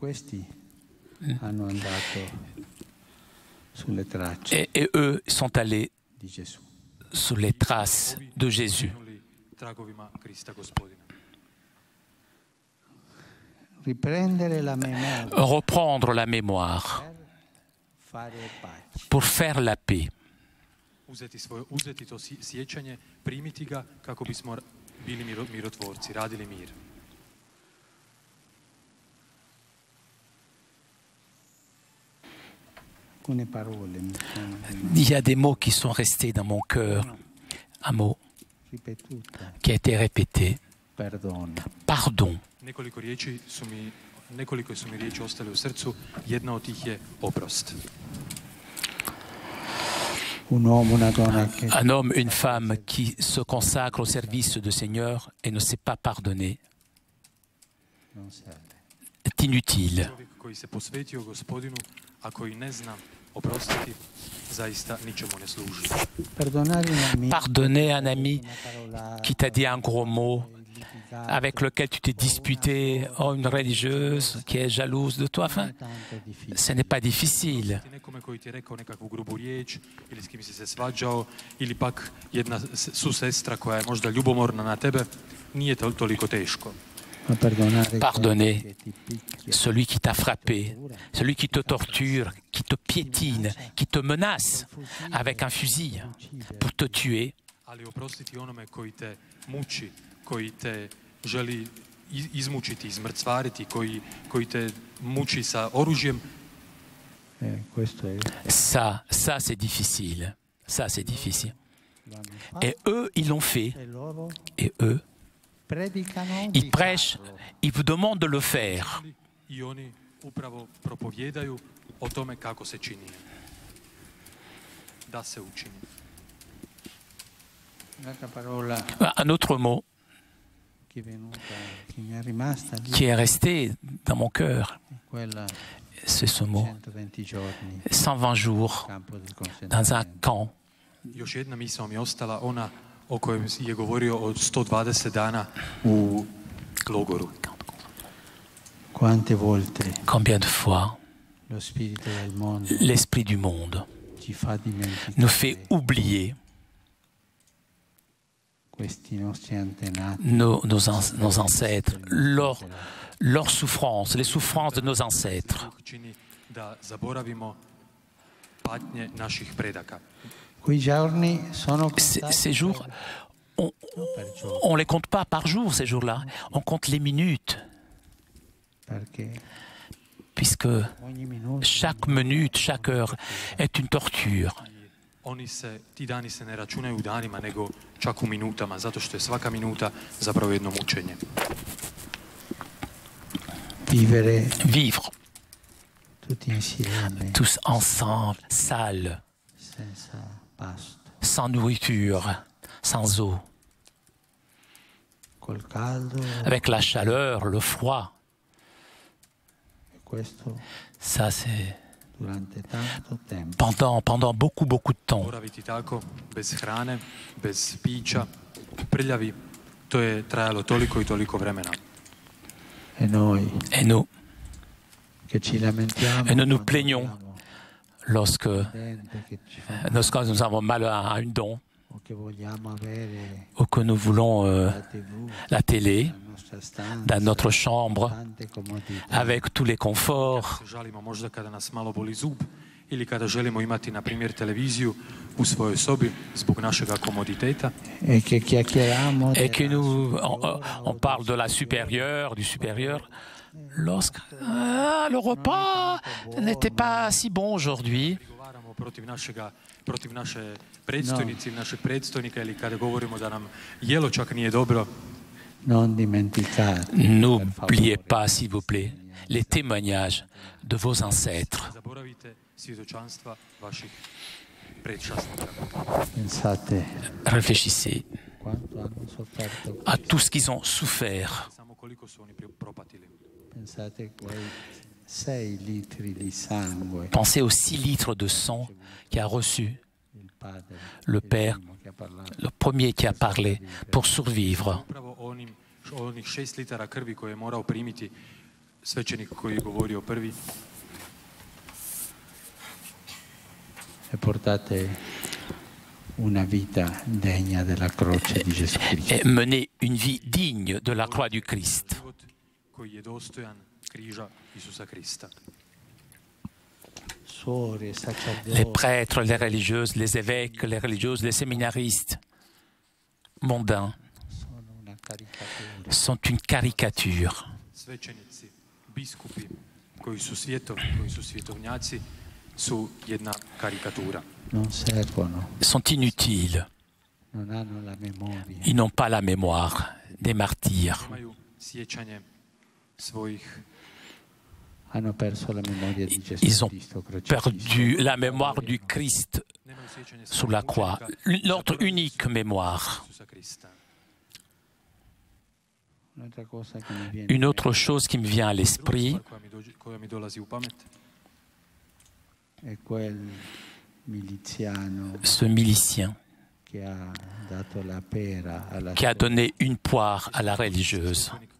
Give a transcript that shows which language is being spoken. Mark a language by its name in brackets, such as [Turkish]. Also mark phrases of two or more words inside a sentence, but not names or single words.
[French] Et eux sont allés sur les traces de Jésus. reprendre la mémoire pour faire la paix. [Croatian] Uzeti to sjećanje, primiti ga kako bismo bili mirotvorci, radili mir. [French] Il y a des mots qui sont restés dans mon cœur. Un mot qui a été répété. Pardon. [Croatian] Nekoliko su mi riječi ostale u srcu, jedna od tih je oprost. [French] Un homme, une femme qui se consacre au service du Seigneur et ne sait pas pardonner est inutile. [Croatian] Koji se posvetio Gospodinu, a koji ne zna oprostiti, zaista ničemu ne služi. [French] Pardonner un ami qui t'a dit un gros mot, avec lequel tu t'es disputé, oh, une religieuse qui est jalouse de toi, enfin, ce n'est pas difficile. [Croatian] Nekome koji ti je rekao nekakvu grubu riječ, ili s kim si se svađao, ili pak jedna susestra koja je možda ljubomorna na tebe, nije toliko teško. [French] Pardonner celui qui t'a frappé, celui qui te torture, qui te piétine, qui te menace avec un fusil pour te tuer. [Croatian] Ali oprostiti onome koji te muči, koji te želi izmučiti, izmrcvariti, koji te muči sa oružjem. [French] Ça c'est difficile. Ça, c'est difficile. Et eux, ils l'ont fait. Et eux, ils prêchent, ils vous demandent de le faire. [Croatian] I oni upravo propovijedaju o tome kako se čini. Da se učini. [French] Un autre mot qui est resté dans mon cœur, c'est ce mot. 120 jours dans un camp. [Croatian] Još jedna misao mi je ostala, ona o kojoj je govorio od 120 dana u logoru. [French] Combien de fois l'esprit du monde nous fait oublier nos ancêtres, leurs souffrances, les souffrances de nos ancêtres. Ces jours, on ne les compte pas par jour, ces jours-là. On compte les minutes. Puisque chaque minute, chaque heure est une torture. [Croatian] Ti dani se ne računaju u danima, nego čak u minutama, zato što je svaka minuta zapravo jedno mučenje. [French] Vivre tous ensemble, sales, sans nourriture, sans eau, avec la chaleur, le froid. Ça, c'est pendant beaucoup de temps. [Croatian] Boraviti tako, bez hrane, bez pića, prljavi, to je trajalo toliko i toliko vremena. [French] Et nous nous plaignons lorsque nous avons mal à une dent, ou que nous voulons la télé dans notre chambre avec tous les conforts. [Croatian] Ili kada želimo imati, na primjer, televiziju u svojoj sobi zbog našega komoditeta. [French] Et que nous, on parle de la supérieure, du supérieur, lorsque le repas n'était pas si bon aujourd'hui. [Croatian] Protiv naše predstojnice, našeg predstojnika, ili kada govorimo da nam jelo čak nije dobro. [French] N'oubliez pas, s'il vous plaît, les témoignages de vos ancêtres. Réfléchissez à tout ce qu'ils ont souffert. Pensez aux 6 litres de sang qu'a reçu le Père, le premier qui a parlé, pour survivre. [Croatian] Onih 6 litara krvi koje je morao primiti svećenik koji je govorio prvi. [Italian] E portate una vita degna della croce di Gesù Cristo. [French] Et mener une vie digne de la croix du Christ. [Croatian] Koji je dostojan križa Isusa Krista. [French] Les prêtres, les religieuses, les évêques, les religieuses, les séminaristes mondains sont une caricature. [Croatian] Svećenici, biskupi koji su svjetovnjaci su jedna karikatura. [French] Sont inutiles. Ils n'ont pas la mémoire des martyrs. [Croatian] Imaju sjećanje svojih. [French] Ils ont perdu la mémoire du Christ sous la croix, notre unique mémoire. Une autre chose qui me vient à l'esprit, ce milicien qui a donné une poire à la religieuse.